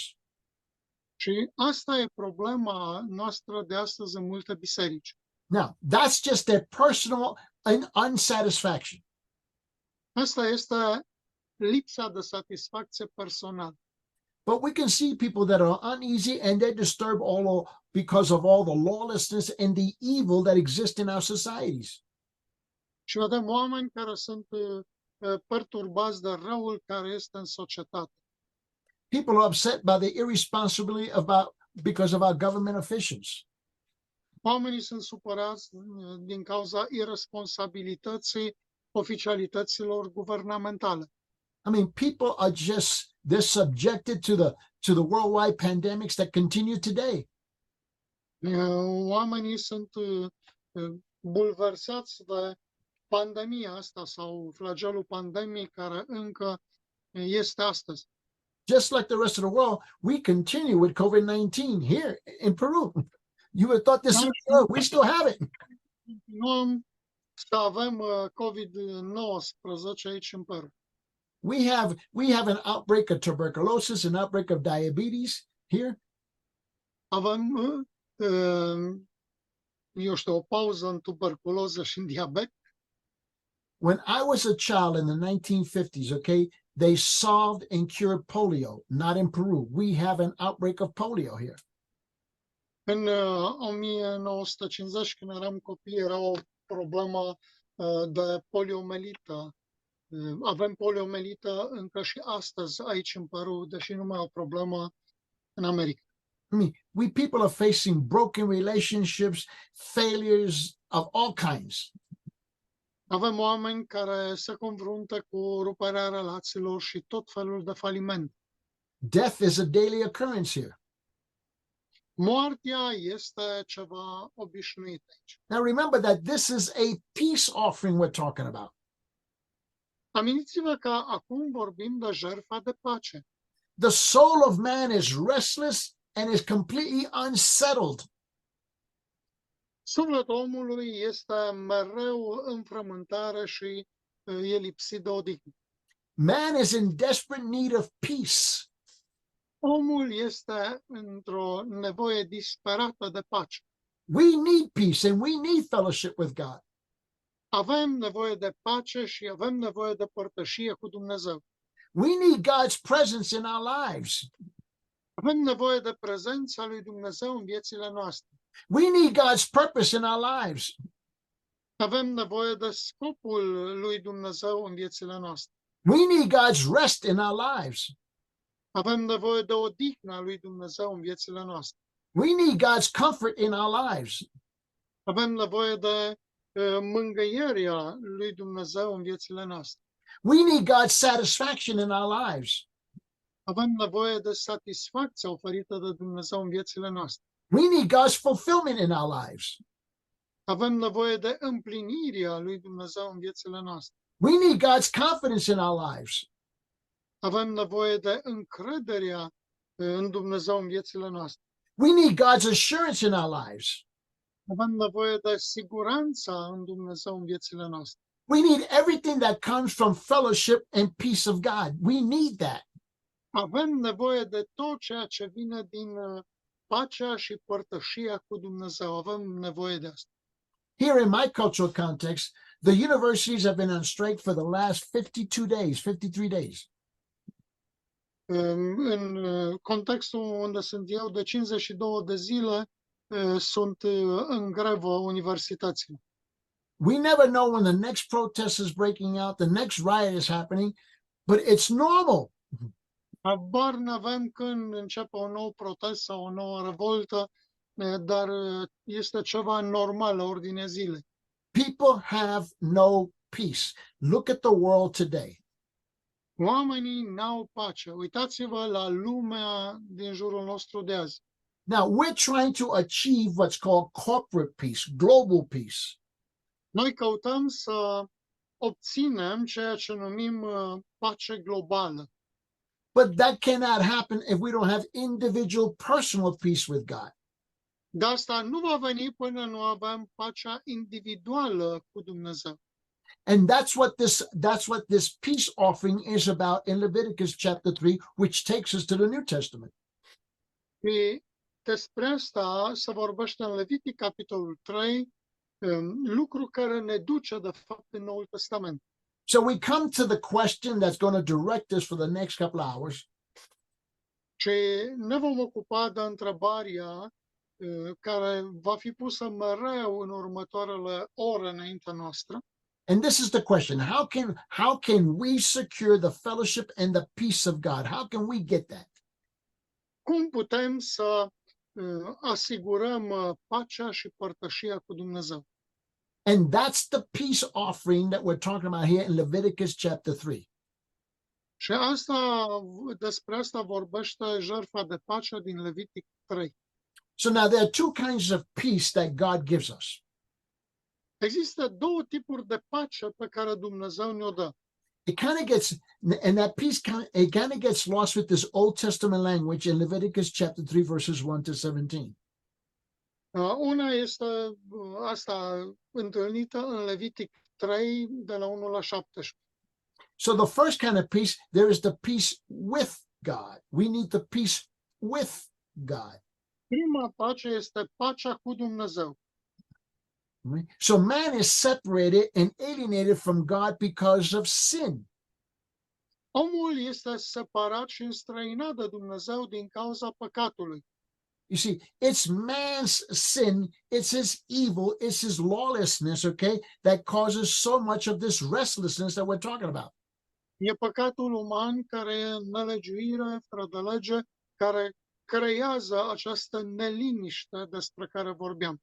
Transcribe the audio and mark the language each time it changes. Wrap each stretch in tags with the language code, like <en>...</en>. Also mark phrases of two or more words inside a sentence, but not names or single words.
<ro>Și asta e problema noastră de astăzi în multe biserici.</ro> <en>Now, that's just their personal unsatisfaction.</en> <ro>Asta este lipsa de satisfacție personală.</ro> <en>But we can see people that are uneasy and they're disturbed because of all the lawlessness and the evil that exists in our societies.</en> <ro>Și vedem oameni care sunt perturbați de răul care este în societate.</ro> <en>People are upset by the irresponsibility because of our government officials.</en> <ro>Oamenii sunt supărați din cauza irresponsabilității oficialităților guvernamentale.</ro> <en>I mean, people are they're subjected to the worldwide pandemics that continue today.</en> <ro>Oamenii sunt bulversați de pandemia asta sau flagelul pandemic care încă este astăzi.</ro> <en>Just like the rest of the world, we continue with COVID-19 here in Peru. You would have thought this was we still have it.</en> <ro>Continuăm să avem COVID-19 aici în Peru.</ro> <en>We have an outbreak of tuberculosis, an outbreak of diabetes here.</en> <ro>Avem, eu știu, o pauză în tuberculoză și în diabet.</ro> <en>When I was a child in the 1950s, okay, they solved and cured polio, not in Peru. We have an outbreak of polio here.</en> <ro>În 1950, când eram copii, era o problemă de poliomelită. Avem poliomelită încă și astăzi aici în Peru, deși nu mai e o problemă în America.</ro> <en>I mean, we people are facing broken relationships, failures of all kinds.</en> <ro>Avem oameni care se confruntă cu ruperea relațiilor și tot felul de faliment.</ro> <en>Death is a daily occurrence here.</en> <ro>Moartea este ceva obișnuit aici.</ro> <en>Now remember that this is a peace offering we're talking about.</en> <ro>Amintiți-vă că acum vorbim de jertfa de pace.</ro> <en>The soul of man is restless and is completely unsettled.</en> <ro>Sufletul omului este mereu în frământare și e lipsit de odihnă.</ro> <en>Man is in desperate need of peace.</en> <ro>Omul este într-o nevoie disperată de pace.</ro> <en>We need peace and we need fellowship with God.</en> <ro>Avem nevoie de pace și avem nevoie de părtășie cu Dumnezeu.</ro> <en>We need God's presence in our lives.</en> <ro>Avem nevoie de prezența lui Dumnezeu în viețile noastre.</ro> <en>We need God's purpose in our lives.</en> <ro>Avem nevoie de scopul lui Dumnezeu în viețile noastre.</ro> <en>We need God's rest in our lives.</en> <ro>Avem nevoie de odihna lui Dumnezeu în viețile noastre.</ro> <en>We need God's comfort in our lives.</en> <ro>Avem nevoie de mângâierea lui Dumnezeu în viețile noastre.</ro> <en>We need God's satisfaction in our lives.</en> <ro>Avem nevoie de satisfacția oferită de Dumnezeu în viețile noastre.</ro> <en>We need God's fulfillment in our lives.</en> <ro>Avem nevoie de împlinirea lui Dumnezeu în viețile noastre.</ro> <en>We need God's confidence in our lives.</en> <ro>Avem nevoie de încrederea în Dumnezeu în viețile noastre.</ro> <en>We need God's assurance in our lives.</en> <ro>Avem nevoie de siguranța în Dumnezeu în viețile noastre.</ro> <en>We need everything that comes from fellowship and peace of God. We need that.</en> <ro>Avem nevoie de tot ceea ce vine din pacea și părtășia cu Dumnezeu. Avem nevoie de asta.</ro> <en>Here in my cultural context, the universities have been on strike for the last 52 days, 53 days.</en> <ro>În contextul unde sunt eu, de 52 de zile sunt în grevă universitățile.</ro> <en>We never know when the next protest is breaking out, the next riot is happening, but it's normal.</en> <ro>Habar n-avem când începe un nou protest sau o nouă revoltă, dar este ceva normal la ordinea zilei.</ro> <en>People have no peace. Look at the world today.</en> <ro>Oamenii n-au pace. Uitați-vă la lumea din jurul nostru de azi.</ro> <en>Now, we're trying to achieve what's called corporate peace, global peace.</en> <ro>Noi căutăm să obținem ceea ce numim pace globală.</ro> <en>But that cannot happen if we don't have individual personal peace with God.</en> <ro>Dar asta nu va veni până nu avem pacea individuală cu Dumnezeu.</ro> <en>And that's what this peace offering is about in Leviticus chapter 3, which takes us to the New Testament.</en> <ro>Și despre asta se vorbește în Levitic, capitolul 3, lucru care ne duce, de fapt, în Noul Testament.</ro> <en>So we come to the question that's going to direct us for the next couple of hours.</en> <ro>Și ne vom ocupa de întrebarea care va fi pusă mereu în următoarele ore înaintea noastră.</ro> <en>And this is the question: how can we secure the fellowship and the peace of God? How can we get that?</en> <ro>Cum putem să asigurăm pacea și părtășia cu Dumnezeu?</ro> <en>And that's the peace offering that we're talking about here in Leviticus chapter 3.</en> <ro>Și despre asta vorbește jertfa de pace din Levitic 3.</ro> <en>So now there are two kinds of peace that God gives us.</en> <ro>Există două tipuri de pace pe care Dumnezeu ne-o dă.</ro> <en>It kind of gets, and that peace it kind of gets lost with this Old Testament language in Leviticus chapter 3, verses 1 to 17.</en> <ro>Una este asta întâlnită în Levitic 3, de la 1 la 17.</ro> <en>So the first kind of peace, there is the peace with God. We need the peace with God.</en> <ro>Prima pace este pacea cu Dumnezeu.</ro> <en>Right? So man is separated and alienated from God because of sin.</en> <ro>Omul este separat și înstrăinat de Dumnezeu din cauza păcatului.</ro> <en>You see, it's man's sin, it's his evil, it's his lawlessness, okay, that causes so much of this restlessness that we're talking about.</en> <ro>E păcatul uman care e nelegiuire, fără de lege, care creează această neliniște despre care vorbeam.</ro>